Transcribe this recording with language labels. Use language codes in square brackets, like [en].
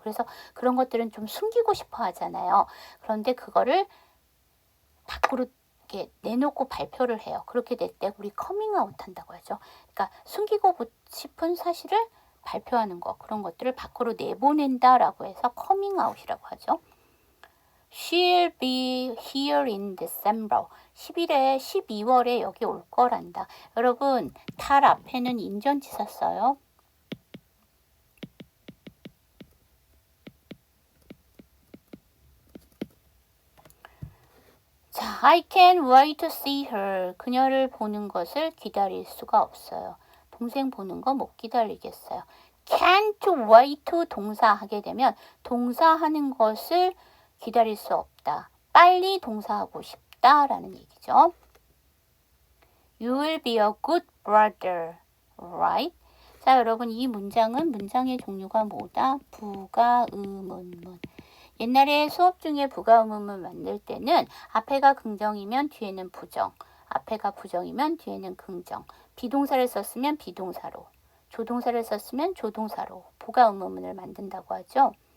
[ko] 그래서 그런 것들은 좀 숨기고 싶어 하잖아요. 그런데 그거를 밖으로 이렇게 내놓고 발표를 해요. 그렇게 될 때 우리 커밍아웃 한다고 하죠. 그러니까 숨기고 싶은 사실을 발표하는 거, 그런 것들을 밖으로 내보낸다라고 해서 커밍아웃이라고 하죠. [en] She'll be here in December. [ko] 12월에 여기 올 거란다. 여러분, 달 앞에는 인전치사 써요. [en] 자, I can't wait to see her. [ko] 그녀를 보는 것을 기다릴 수가 없어요. 동생 보는 거 못 기다리겠어요. [en] can't wait to [ko] 동사 하게 되면 동사하는 것을 기다릴 수 없다. 빨리 동사하고 싶다라는 얘기죠. [en] You will be a good brother, right? [ko] 자, 여러분 이 문장은 문장의 종류가 뭐다? 부가, 의문문. 옛날에 수업 중에 부가, 의문문 만들 때는 앞에가 긍정이면 뒤에는 부정, 앞에가 부정이면 뒤에는 긍정, 비동사를 썼으면 비동사로, 조동사를 썼으면 조동사로 부가, 의문문을 만든다고 하죠.